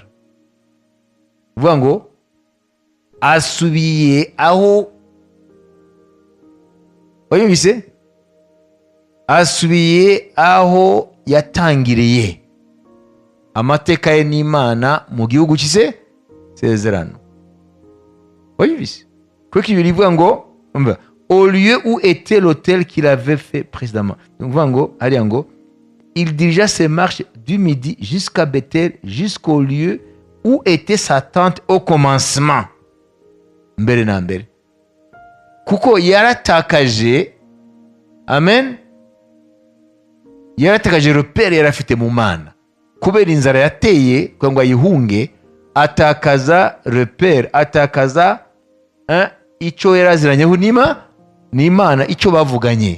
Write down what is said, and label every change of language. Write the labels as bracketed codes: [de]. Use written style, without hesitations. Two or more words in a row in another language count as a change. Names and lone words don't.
[rw] Uvuga ngo asubiye aho, wayumvise? Asubiye aho yatangiriye amateka ye n'Imana mu gihugu cy'ise sezerano. Wayumvise? Kuko ibi bivuga ngo [fr] au lieu où était l'hôtel qu'il avait fait précédemment. [rw] Donc uvuga ngo hariya ngo [fr] il dirigea ses marches du midi jusqu'à Bethel, jusqu'au lieu où était sa tente au commencement. [rw] Mbere na mbere. Kuko yaratakaje, amen, yaratakaje repere yari afite mu Mana. Kubera inzara yateye kugira ngo ayihunge, atakaza repere, atakaza icyo yaraziranyeho n'Imana, icyo bavuganye.